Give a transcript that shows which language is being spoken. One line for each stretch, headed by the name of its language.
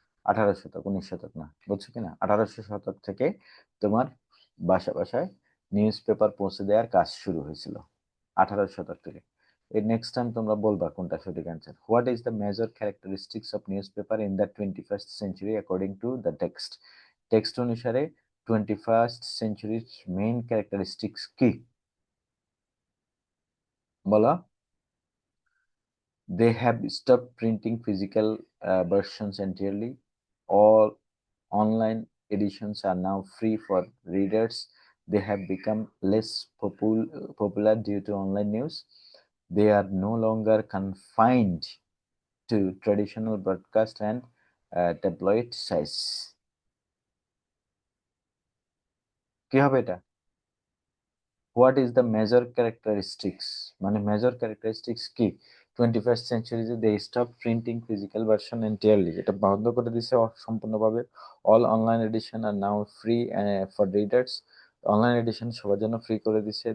Bangla: 1800, 1900 না, বুঝছো কিনা? 1800 থেকে তোমার বাসা বাসায় নিউজ পেপার পৌঁছে দেওয়ার কাজ শুরু হয়েছিল 1800 থেকে। এর নেক্সট টাইম তোমরা বলবা কোনটা সঠিক answer.
English: What is the major characteristics of newspaper in the 21st century according to the text?
Bangla: Text অনুসারে 21st সেঞ্চুরির মেইন ক্যারেক্টারিস্টিক্স কি? বলো।
English: They have stopped printing physical versions entirely. All online editions are now free for readers. They have become less popular due to online news. They are no longer confined to traditional broadcast and tabloid size.
Bangla: কি হবে এটা?
English: What is the major characteristics, মানে major characteristics কি? 21st সেঞ্চুরিতে they stop printing physical version entirely,
Bangla: এটা বন্ধ করে দিছে সম্পূর্ণভাবে।
English: all
Bangla: online addition আর now free for readers, online addition সবার জন্য ফ্রি করে দিছে।